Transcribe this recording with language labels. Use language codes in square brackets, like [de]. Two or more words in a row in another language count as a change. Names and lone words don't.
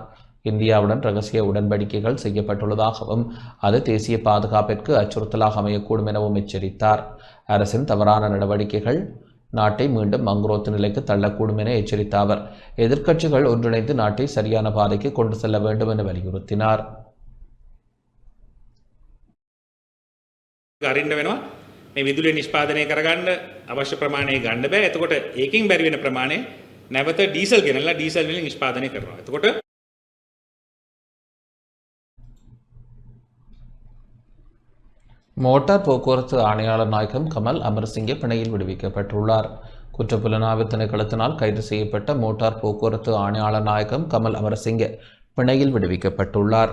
[ta] இந்தியாவுடன் இரகசிய உடன்படிக்கைகள் செய்யப்பட்டுள்ளதாகவும் அது தேசிய பாதுகாப்பிற்கு அச்சுறுத்தலாக அமையக்கூடும் எனவும் எச்சரித்தார். அரசின் தவறான நடவடிக்கைகள் நாட்டை மீண்டும் மங்குரோத்து நிலைக்கு தள்ளக்கூடும் என எச்சரித்த அவர் எதிர்க்கட்சிகள் ஒன்றிணைந்து நாட்டை சரியான பாதைக்கு கொண்டு செல்ல வேண்டும் என வலியுறுத்தினார். [si] අරින්න වෙනවා මේ විදුලිය නිෂ්පාදනය කරගන්න අවශ්‍ය ප්‍රමාණය ගන්න බෑ. එතකොට ඒකෙන් බැරි වෙන ප්‍රමාණය නැවත ඩීසල් ගෙනල්ලා ඩීසල් වලින් නිෂ්පාදනය කරනවා. එතකොට [ta] மோட்டார் போக்குவரத்து ஆணையாளர் நாயகம் கமல் அமர்சிங்கே பிணையில் விடுவிக்கப்பட்டுள்ளார். குற்றப்புலனாய்வு திணைக்களத்தினால் கைது செய்யப்பட்ட மோட்டார் போக்குவரத்து ஆணையாளர் நாயகம் கமல் அமர்சிங்கே பிணையில் விடுவிக்கப்பட்டுள்ளார்.